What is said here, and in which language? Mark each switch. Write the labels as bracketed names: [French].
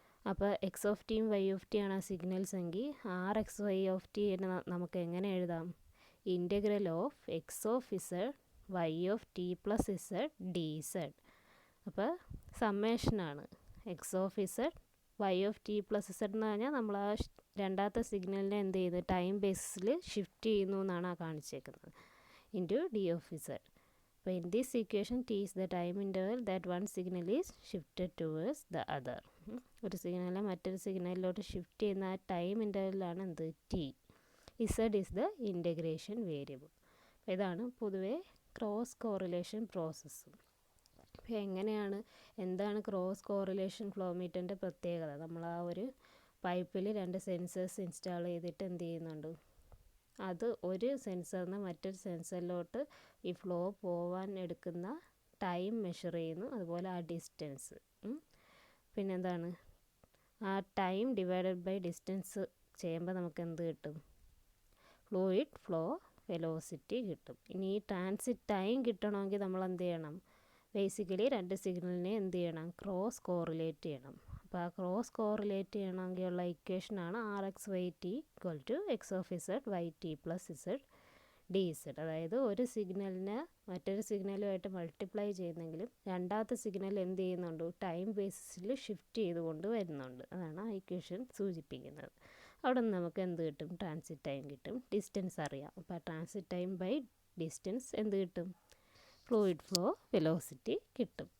[Malayalam] അപ്പോൾ XTയും YTയാണ് ആ സിഗ്നൽസ് എങ്കിൽ RXYT നമുക്ക് എങ്ങനെ എഴുതാം, integral of XZ YT plus Z dZ. അപ്പോൾ സമ്മേഷനാണ് XZ YT പ്ലസ് Z എന്ന് പറഞ്ഞാൽ നമ്മൾ ആ രണ്ടാമത്തെ സിഗ്നലിനെ എന്ത് ചെയ്യുന്നു, ടൈം ബേസിസിൽ ഷിഫ്റ്റ് ചെയ്യുന്നു എന്നാണ് ആ കാണിച്ചേക്കുന്നത്, ഇൻറ്റു D(Z). അപ്പോൾ [English] In this equation T is the time interval that one signal is shifted towards the other. [Malayalam] ഒരു സിഗ്നലിനെ മറ്റൊരു സിഗ്നലിലോട്ട് ഷിഫ്റ്റ് ചെയ്യുന്ന ആ ടൈം ഇൻ്റർവെല്ലാണ് എന്ത്, T. [English] Z is the integration variable. [Malayalam] ഇതാണ് പൊതുവേ ക്രോസ് കോറിലേഷൻ പ്രോസസ്സ്. എങ്ങനെയാണ്, എന്താണ് ക്രോസ് കോറിലേഷൻ ഫ്ലോ മീറ്ററിൻ്റെ പ്രത്യേകത? നമ്മൾ ആ ഒരു പൈപ്പിൽ 2 സെൻസേഴ്സ് ഇൻസ്റ്റാൾ ചെയ്തിട്ട് എന്ത് ചെയ്യുന്നുണ്ട്, അത് ഒരു സെൻസറിൽ നിന്ന് മറ്റൊരു സെൻസറിലോട്ട് ഈ ഫ്ലോ പോവാൻ എടുക്കുന്ന ടൈം മെഷർ ചെയ്യുന്നു. അതുപോലെ ആ ഡിസ്റ്റൻസ്, പിന്നെന്താണ്, ആ ടൈം ഡിവൈഡഡ് ബൈ ഡിസ്റ്റൻസ് ചെയ്യുമ്പോൾ നമുക്ക് എന്ത് കിട്ടും? ഫ്ലൂയിഡ് ഫ്ലോ വെലോസിറ്റി കിട്ടും. ഇനി ഈ ട്രാൻസിറ്റ് ടൈം കിട്ടണമെങ്കിൽ നമ്മൾ എന്ത് ചെയ്യണം? ബേസിക്കലി 2 സിഗ്നലിനെ എന്ത് ചെയ്യണം? ക്രോസ് കോറിലേറ്റ് ചെയ്യണം. അപ്പോൾ ആ cross correlate ചെയ്യണമെങ്കിലുള്ള ഇക്വേഷനാണ് RxYt = x of z yt plus z dz. അതായത് ഒരു സിഗ്നലിനെ മറ്റൊരു സിഗ്നലുമായിട്ട് മൾട്ടിപ്ലൈ ചെയ്യുന്നെങ്കിലും രണ്ടാമത്തെ സിഗ്നൽ എന്ത് ചെയ്യുന്നുണ്ട്? ടൈം ബേസിസിൽ ഷിഫ്റ്റ് ചെയ്തുകൊണ്ട് വരുന്നുണ്ട്. അതാണ് ആ ഇക്വേഷൻ സൂചിപ്പിക്കുന്നത്. അവിടെ നിന്ന് നമുക്ക് എന്ത് കിട്ടും? ട്രാൻസിറ്റ് ടൈം കിട്ടും. ഡിസ്റ്റൻസ് അറിയാം. അപ്പോൾ ട്രാൻസിറ്റ് ടൈം ബൈ ഡിസ്റ്റൻസ് എന്ത് കിട്ടും? ഫ്ലൂയിഡ് ഫ്ലോ വെലോസിറ്റി കിട്ടും.